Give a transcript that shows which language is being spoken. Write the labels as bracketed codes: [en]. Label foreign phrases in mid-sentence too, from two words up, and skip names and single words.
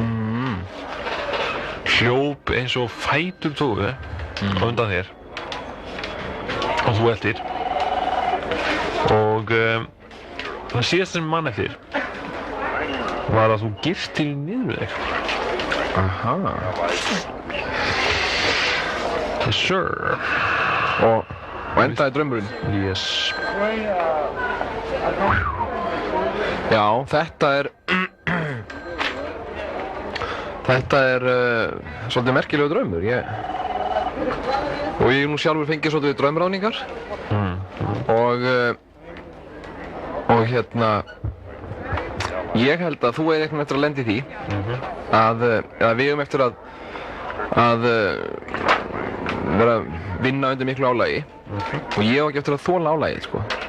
[is] Hljóp eins og fætur tóðu á undan þér og þú eftir og það síðast sem mann eftir var að þú girtir niður þig. Aha. [en] Yes sir. [is] Og endaði draumurinn? [en] Yes. [is] Já, þetta er svolítið merkilegur draumur. Og ég nú sjálfur fengið svolítið draumráðningar og hérna ég held að þú eigir eitthvað eftir að lenda í því að við eigum eftir að vera að vinna undir miklu álagi og ég á ekki eftir að þola álagið sko.